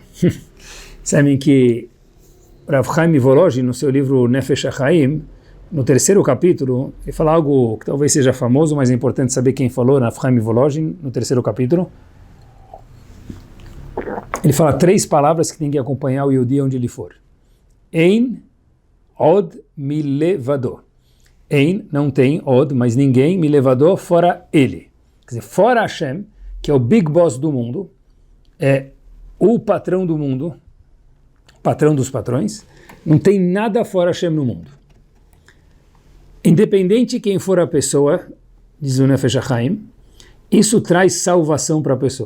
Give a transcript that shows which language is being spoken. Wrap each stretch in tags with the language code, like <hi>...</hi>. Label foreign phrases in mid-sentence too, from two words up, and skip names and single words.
<pt>Sabem que Rav Chaim Volozhin, no seu livro Nefesh HaChaim, no terceiro capítulo, ele fala algo que talvez seja famoso, mas é importante saber quem falou, Rav Chaim Volozhin, no terceiro capítulo. Ele fala 3 palavras que tem que acompanhar o Yehudi onde ele for.</pt> <he>אין עוד מלבדו.</he> <pt>Ein, não tem, od, mas ninguém, milevado, fora ele. Quer dizer, fora Hashem, que é o</pt> <en>big boss</en> <pt>do mundo, é o patrão do mundo, patrão dos patrões, não tem nada fora Hashem no mundo. Independente de quem for a pessoa, diz o Nefesh HaChaim, isso traz salvação para a pessoa.</pt>